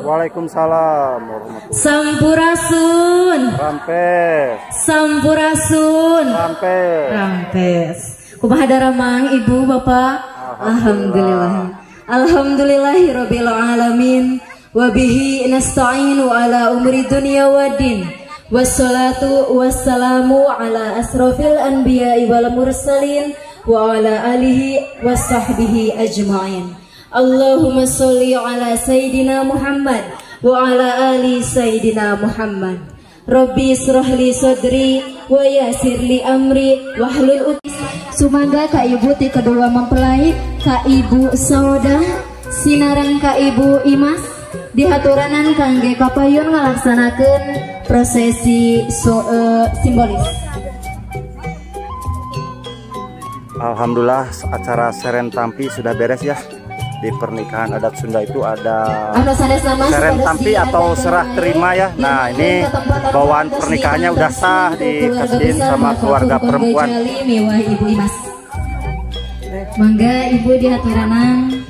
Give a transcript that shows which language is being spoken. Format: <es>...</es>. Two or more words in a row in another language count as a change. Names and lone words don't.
<ar>وعليكم السلام ورحمة الله.</ar> <su>Sampurasun. Rampes. Sampurasun. Rampes. Rampes. Kumaha daramang Ibu Bapak? Alhamdulillah.</su> <ar>الحمد لله رب العالمين وبه نستعين على أمور الدنيا والدين. والصلاة والسلام على أشرف الأنبياء والمرسلين وعلى آله وصحبه أجمعين. اللهم صل على سيدنا محمد وعلى آل سيدنا محمد. رب اشرح لي صدري ويسر لي أمري واحلل عقدة.</ar> <su>Sumangga ka Ibu ti kedua mempelai, ka Ibu Sauda sinaran ka Ibu Imas dihaturanan kangge kapayun ngalaksanakeun prosesi simbolis.</su> <id>Alhamdulillah acara Seren Tampi sudah beres ya. Di pernikahan adat Sunda itu ada Seren Tampi atau serah terima ya. Nah ini bawaan pernikahannya udah sah dikasihin sama keluarga perempuan. Ibu Imas.</id> <su>Mangga Ibu dihaturanan.</su>